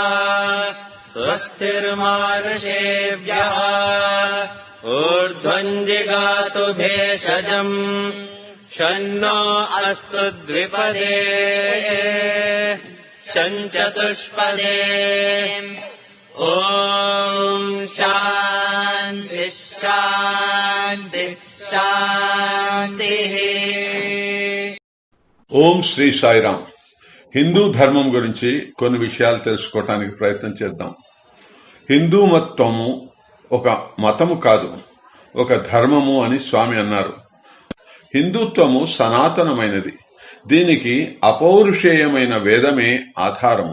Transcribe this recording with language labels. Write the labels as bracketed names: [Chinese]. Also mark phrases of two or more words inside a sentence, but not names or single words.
[Sanskrit] स्वस्तिर्मानुषेभ्यः ऊर्ध्वञ्जिगातु भेषजम् शन्नो अस्तु द्विपदे शञ्चतुष्पदे ॐ शान्तिः शान्तिः शान्तिः. [Telugu] ఓం శ్రీ సాయిరామ్. హిందూ ధర్మం గురించి కొన్ని విషయాలు తెలుసుకోవటానికి ప్రయత్నం చేద్దాం. హిందూ మతము ఒక మతము కాదు, ఒక ధర్మము అని స్వామి అన్నారు. హిందుత్వము సనాతనమైనది. దీనికి అపౌరుషేయమైన వేదమే ఆధారము.